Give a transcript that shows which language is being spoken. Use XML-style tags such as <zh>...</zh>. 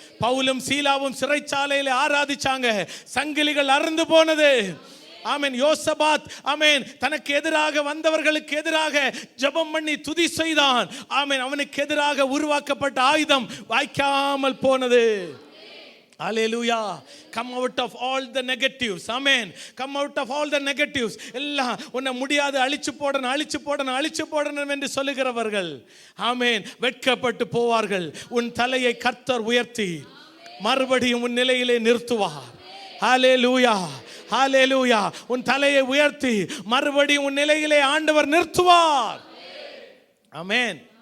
<ta>பவுலும் சீலாவும் சிறைச்சாலையில ஆராதிச்சாங்க, சங்கிலிகள் அறுந்து போனது. ஆமென். யோசபாத் ஆமென் தனக்கு எதிராக வந்தவர்களுக்கு எதிராக ஜெபம் பண்ணி துதி செய்தான். ஆமென். அவனுக்கு எதிராக உருவாக்கப்பட்ட ஆயுதம் வாய்க்காமல் போனது.</ta> <en>Hallelujah. Come out of all the negatives. Amen. Come out of all the negatives.</en> <ta>எல்லாம் உன்னை முடியாது, அழிச்சு போடணும் என்று சொல்லுகிறவர்கள், ஆமென், வெட்கப்பட்டு போவார்கள். உன் தலையை கர்த்தர் உயர்த்தி மறுபடியும் உன் நிலையிலே நிறுத்துவார். ஹalleluya. ஹalleluya. உன் தலையை உயர்த்தி மறுபடியும் உன் நிலையிலே ஆண்டவர் நிறுத்துவார். ஆமென்.</ta>